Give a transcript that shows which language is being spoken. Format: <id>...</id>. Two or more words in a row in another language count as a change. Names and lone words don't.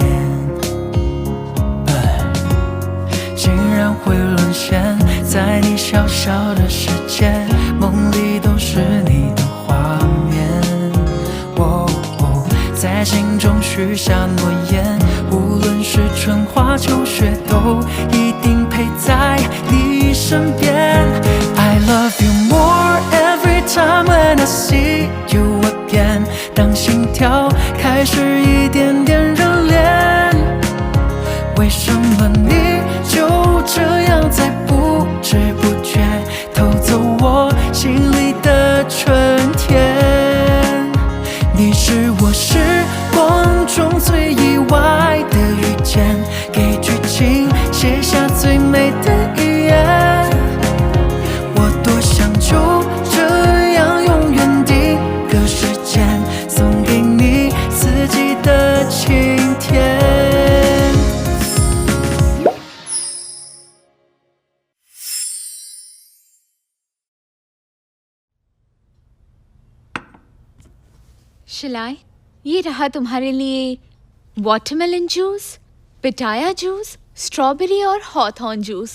<zh>竟然会沦陷在你小小的世界，梦里都是你的画面。在心中许下诺言，无论是春花秋雪，都一定陪在你身边。</zh> <en>I love you more every time when I see you again。</en> <zh>当心跳开始一点点热恋，为什么你就这样在不知不觉偷走我心里的春天？你是我时光中最意外的遇见，给剧情写下最美的语言。我多想就这样永远定格时间，送给你四季的晴天。</zh> <hi>शिलाई, ये रहा तुम्हारे लिए वाटरमेलन जूस, पिटाया जूस, स्ट्रॉबेरी और हॉथॉर्न जूस।</hi>